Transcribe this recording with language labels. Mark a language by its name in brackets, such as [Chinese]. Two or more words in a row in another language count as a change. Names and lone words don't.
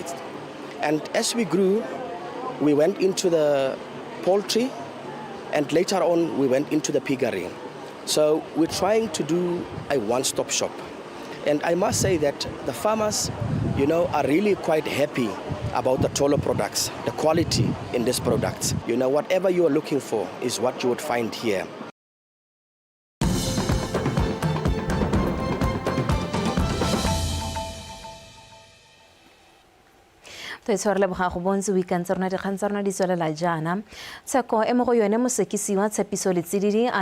[English] And as we grew, we went into the poultry, and later on we went into the piggery. So we're trying to do a one-stop shop. And I must say that the farmers, are really quite happy about the Tholo products, the quality in these products. Whatever you are looking for is what you would find here. [Tswana] Tshwarele boga go bontse weekend tsona dikgang tsa rona di tswelela jaana tsheko e mo go yone mosekisi wa tshepiso le tsididi a